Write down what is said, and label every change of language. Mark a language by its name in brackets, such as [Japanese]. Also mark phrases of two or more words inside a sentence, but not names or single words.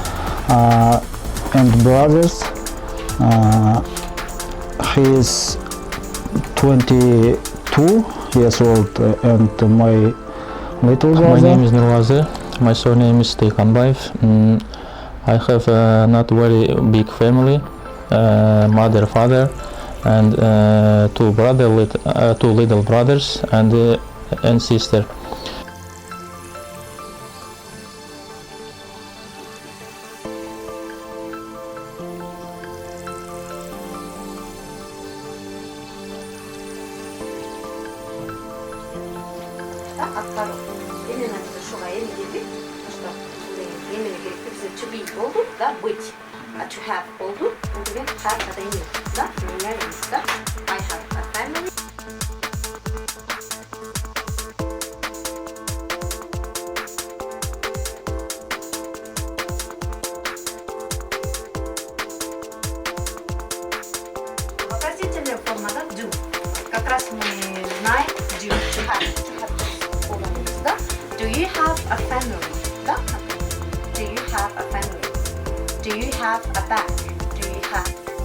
[English] And brothers, he is 22 years old, and my little brother. My name is Nurwaze. My surname is Teykanbayev. I have not very big family, mother, father, and 2 little brothers and sister. [Kyrgyz] Аткаруу. Эмне ушуга эми келдик. Что эмне керек бизде [English] to be [Kyrgyz] болду, да, [Russian] быть. [English] To have [Kyrgyz] болду, бул деген have да эми, да, меняемыз, да. [English] I have a family. [Russian] Вопросительная форма, да, do. Как раз мы знаем [English] do, to have. Do you have a family? Да? Do you have a family? Do you have a bag? Do you have?